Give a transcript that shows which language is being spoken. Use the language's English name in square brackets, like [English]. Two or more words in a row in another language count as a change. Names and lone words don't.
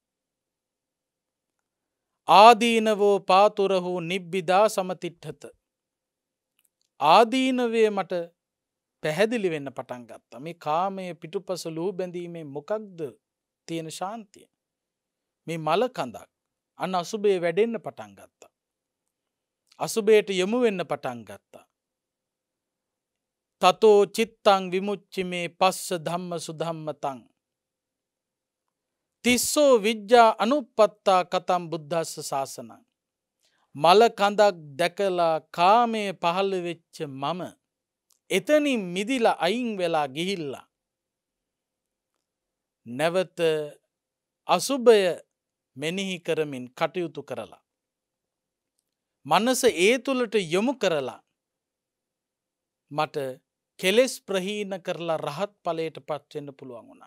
[Pali] ආදීනවෝ පාතුරහු නිබ්බිදා සමතිට්ඨත, [Sinhala] ආදීනවේ මට පැහැදිලි වෙන්න පටන් ගත්තා. මේ කාමයේ පිටුපස ලූ බැඳීමේ මොකක්ද තියෙන ශාන්තිය? මේ මල කඳක්. අන්න අසුබේ වැඩෙන්න පටන් ගත්තා. අසුබේට යොමු වෙන්න පටන් ගත්තා. [Pali] තතෝ චිත්තං විමුච්චිමේ පස්ස ධම්ම සුධම්මතං තිස්සෝ විජ්ජා අනුපත්තා කතම් බුද්ධස්ස ශාසනං. [Sinhala] මල කඳක් දැකලා කාමයේ පහළ වෙච්ච මම එතනින් මිදිලා අයින් වෙලා ගිහිල්ලා නැවත අසුබය මෙනෙහි කරමින් කටයුතු කරලා මනස ඒ තුලට යොමු කරලා මට කෙලෙස් ප්‍රහීන කරලා රහත් ඵලයට පත් වෙන්න පුළුවන් වුණා.